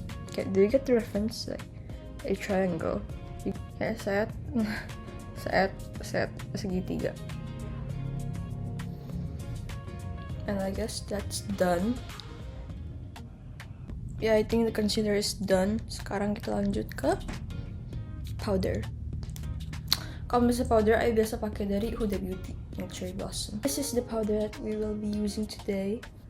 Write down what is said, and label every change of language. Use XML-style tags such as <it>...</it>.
<en>Kayak do you get the reference, like a triangle?</en> <id>Kayak set segitiga.</id> <en>And I guess that's done. I think the concealer is done.</en> <id>Sekarang kita lanjut ke powder. Kalau misalnya powder, I biasa pakai dari Huda Beauty yang Cherry Blossom.</id> <en>This is the powder that we will be using today.</en>